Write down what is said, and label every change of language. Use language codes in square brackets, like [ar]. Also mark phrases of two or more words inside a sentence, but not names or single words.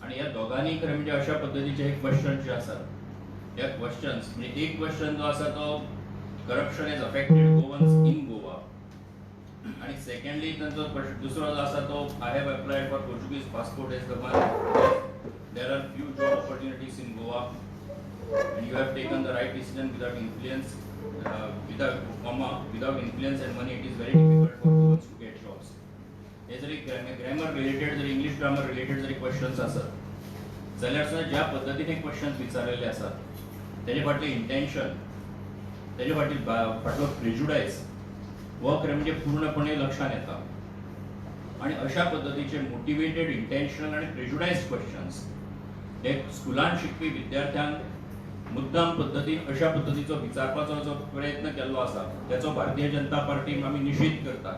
[kok] आणि ह्या दोगांनी खरें म्हणजे अशा पद्दतीचे हे क्वेश्चन जे आसात ह्या क्वेश्चन्स म्हणजे एक क्वेश्चन जो आसा तो [en] corruption is affected governance in Goa [kok] आणि सेकंडली तांचो दुसरो जो आसा तो [en] I have applied for Portuguese passport as there are few job opportunities in Goa and you have taken the right decision without influence without influence and money. It is very difficult for those to get jobs. [kok] हे जरी [en] grammar related [kok] जरी [en] English grammar related [kok] जरी क्वेश्चन्स आसत जाल्यार सुद्दां ज्या पद्दतीन क्वेश्चन्स विचारलेले आसात तेजे फाटलें इंटेंशन तेजे फाटलो प्रेजुडायस हो खरें म्हणजे पूर्णपणे लक्षात येता आणि अशा पद्दतीचे [en] motivated intentional [kok] आणि [en] prejudiced questions [kok] हे स्कुलान शिकपी विद्यार्थ्यांक मुद्दाम पद्दतीन अशा पद्दतीचो विचारपाचो जो प्रयत्न केल्लो आसा त्याचो भारतीय जनता पार्टी आमी निषेध करतात.